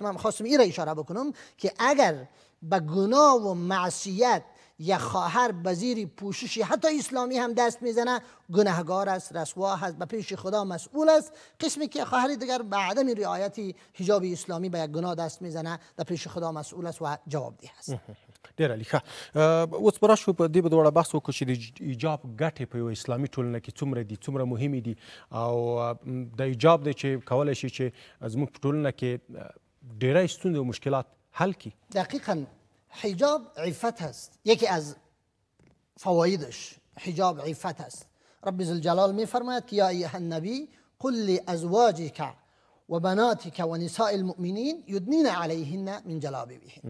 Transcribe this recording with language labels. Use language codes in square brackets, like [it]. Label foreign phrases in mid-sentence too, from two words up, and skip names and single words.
[fa] من خواستم این را اشاره بکنم که اگر به گناه و معصیت یک خواهر به زیر پوششی حتی اسلامی هم دست میزنه، گناهگار است، رسوا است، به پیش خدا مسئول است. قسمی که خواهری دیگر به عدم رعایت حجاب اسلامی به یک گناه دست میزنه، در پیش خدا مسئول است و جوابدeh است. [ps] ډېر عالي. ښه، اوس به راشو په دې به دواړه بحث وکړو چې د حجاب ګټې په یو اسلامي ټولنه کې څومره دي، څومره مهمې دي، او د حجاب دی چې کولی شي چې زموږ په ټولنه کې ډېری ستونزې او مشکلات حل کړي. [fa] دقیقاً حجاب عفت است. یکی از فوایدش حجاب عفت است. [ar] رب ذوالجلال [fa] میفرماید که [ar] یا ایها النبی قل لازواجک و بناتک و نساء المؤمنین یدنین علیهن من جلابیبهن.